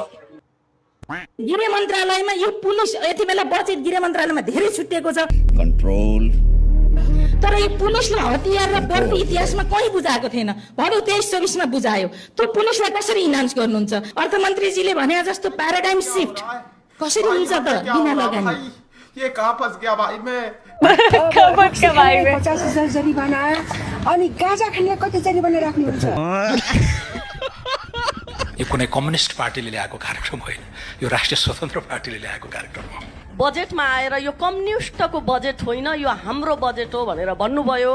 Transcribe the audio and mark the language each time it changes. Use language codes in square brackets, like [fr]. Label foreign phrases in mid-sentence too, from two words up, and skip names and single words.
[ne] गृह मन्त्रालयमा यो पुलिस यति बेला बजेट गृह मन्त्रालयमा धेरै छुट्टिएको छ कन्ट्रोल, तर यो पुलिसले हतियार र बर्दी इतिहासमा कहीँ बुझाएको थिएन। भरौ 23-24 मा बुझायो। त्यो पुलिसलाई कसरी इन्हान्स गर्नुहुन्छ? अर्थमन्त्रीजीले भने जस्तो [en] paradigm shift [ne] कसरी हुन्छ त बिना लगानी? [hi] ये कहाँ फंस गया भाई मैं? [ne] 50,000 जरिवाना अनि गाजा खाने कति जरिवाना राख्नुहुन्छ? यो कुनै कम्युनिस्ट पार्टीले ल्याएको कार्यक्रम होइन, यो राष्ट्रिय स्वतन्त्र पार्टीले ल्याएको कार्यक्रम हो। बजेटमा आएर यो कम्युनिस्टको बजेट होइन, यो हाम्रो बजेट हो भनेर भन्नुभयो।